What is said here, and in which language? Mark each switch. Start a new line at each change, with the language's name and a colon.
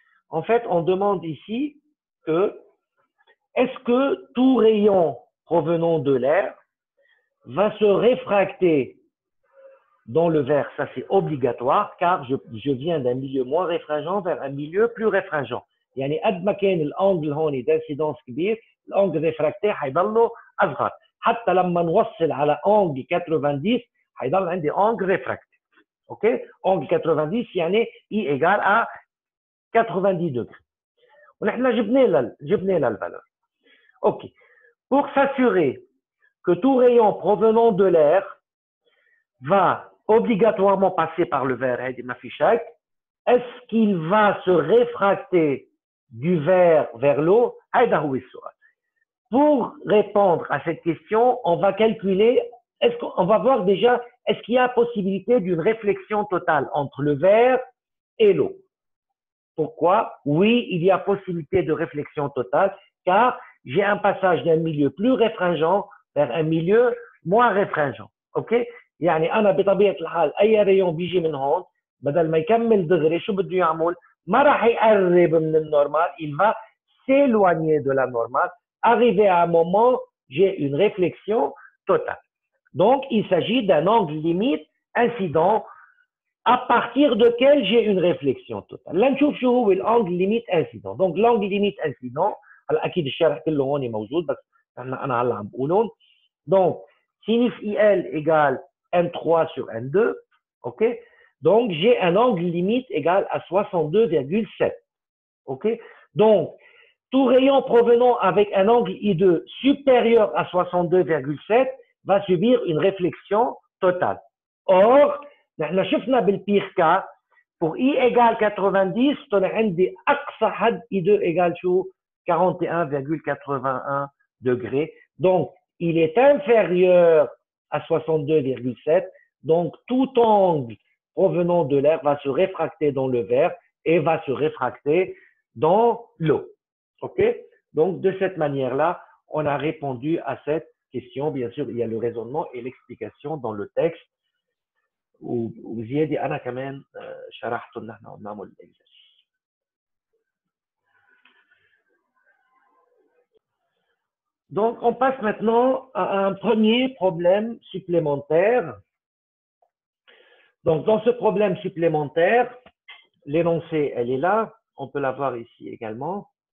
French: En fait, on demande ici que est-ce que tout rayon provenant de l'air va se réfracter dans le verre? Ça, c'est obligatoire car je viens d'un milieu moins réfringent vers un milieu plus réfringent.
Arabic: يعني قد ما كان الانجل هون d'incidence كبير الانجل ريفراكتي حيضله اصغر حتى لما نوصل على انجل 90 حيضل عندي انجل ريفراكتي. اوكي؟ انجل 90 يعني
French: I égale à 90 degrés.
Arabic: ونحن جبنا لها الفالeur.
French: OK. Pour s'assurer que tout rayon provenant de l'air va obligatoirement passer par le verre, est-ce qu'il va se réfracter du verre vers l'eau? Pour répondre à cette question, on va calculer, on va voir déjà, est-ce qu'il y a possibilité d'une réflexion totale entre le verre et l'eau? Pourquoi? Oui, il y a possibilité de réflexion totale, car j'ai un passage d'un milieu plus réfringent vers un milieu moins réfringent. OK?
Arabic: يعني أنا بطبيعة الحال أي ريون بيجي من هون بدل ما يكمل دغري شو بده يعمل؟ ما راح يقرب من النورمال,
French: il va s'éloigner de la normale. Arrivé à un moment, j'ai une réflexion totale. Donc, il s'agit d'un angle limite incident à partir de quel j'ai une réflexion totale.
Arabic: Là, نشوف شو هو الانجل ليميت انسيدون.
French: Donc, l'angle limite incident,
Arabic: هلا اكيد الشرح كله هون موجود بس انا هلا عم بقولهم.
French: Donc, sinus IL égale N3 sur N2. OK? Donc, j'ai un angle limite égal à 62,7. OK? Donc, tout rayon provenant avec un angle I2 supérieur à 62,7 va subir une réflexion totale.
Arabic: Or, نحن شفنا بالبير cas,
French: pour I égale 90,
Arabic: طلع عندي أقصى حد I2 égale شو 41,81 degrés.
French: Donc, il est inférieur à 62,7. Donc, tout angle provenant de l'air va se réfracter dans le verre et va se réfracter dans l'eau. OK? Donc, de cette manière-là, on a répondu à cette question. Bien sûr, il y a le raisonnement et l'explication dans le texte.
Arabic: وزيادة أنا كمان شرحت إن إحنا نعمل الإكزرسيس.
French: Donc, on passe maintenant à un premier problème supplémentaire. Donc, dans ce problème supplémentaire, l'énoncé, elle est là. On peut la voir ici également.